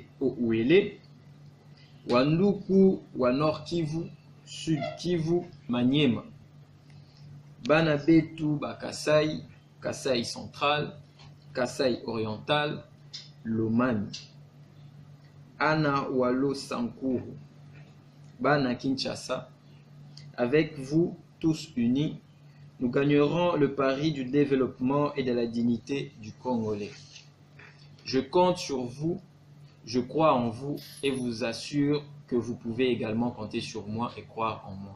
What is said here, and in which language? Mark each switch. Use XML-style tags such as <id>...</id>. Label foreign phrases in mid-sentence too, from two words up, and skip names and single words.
<sw>Ouele, Wanduku wa Nord Kivu, Sud Kivu, Maniema,</sw> <lua>Bana Betu ba</lua> <sw>Kasai, Kasai Central, Kasai Oriental, Lomami,</sw> <tll>Ana Walo</tll> <sw>Sankuru, Bana Kinshasa,</sw> <fr>avec vous tous unis, nous gagnerons le pari du développement et de la dignité du Congolais. Je compte sur vous, je crois en vous et vous assure que vous pouvez également compter sur moi et croire en moi.</fr>